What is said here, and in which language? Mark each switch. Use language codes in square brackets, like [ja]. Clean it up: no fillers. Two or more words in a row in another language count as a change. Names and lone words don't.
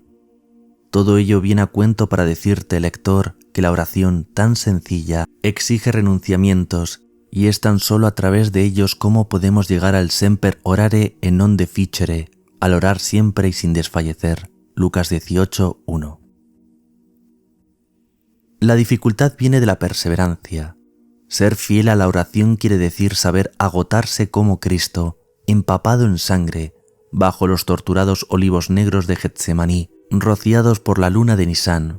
[es] Todo ello viene a cuento para decirte, lector, que la oración tan sencilla exige renunciamientos y es tan solo a través de ellos como podemos llegar al [la] semper orare e non deficere, [es] al orar siempre y sin desfallecer. Lucas 18:1. La dificultad viene de la perseverancia. Ser fiel a la oración quiere decir saber agotarse como Cristo, empapado en sangre, bajo los torturados olivos negros de Getsemaní, rociados por la luna de Nisán.